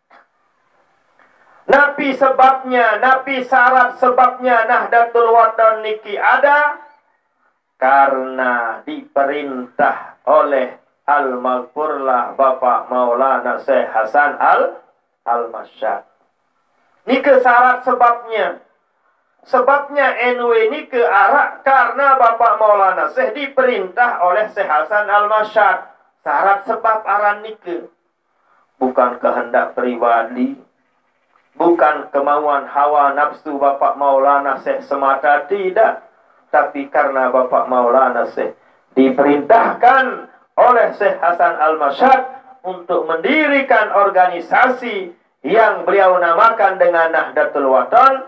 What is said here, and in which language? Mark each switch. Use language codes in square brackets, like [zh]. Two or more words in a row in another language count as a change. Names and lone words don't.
[id] Napi sebabnya, napi syarat sebabnya Nahdlatul Wathon niki ada karena diperintah oleh Al-Maghfurlah Bapak Maulana Syekh Hasan Al-Masyad. Niki syarat sebabnya. Sebabnya NW [sas] niki arak [id] karena Bapak Maulana Syekh diperintah oleh Syekh Hasan Al-Masyad. Syarat sebab [sas] aran niki [id] bukan kehendak pribadi, bukan kemauan hawa nafsu Bapak Maulana Syekh semata, tidak. Tapi karena Bapak Maulana Syekh diperintahkan oleh Syekh Hasan Al-Masyad untuk mendirikan organisasi yang beliau namakan dengan Nahdlatul Wathon.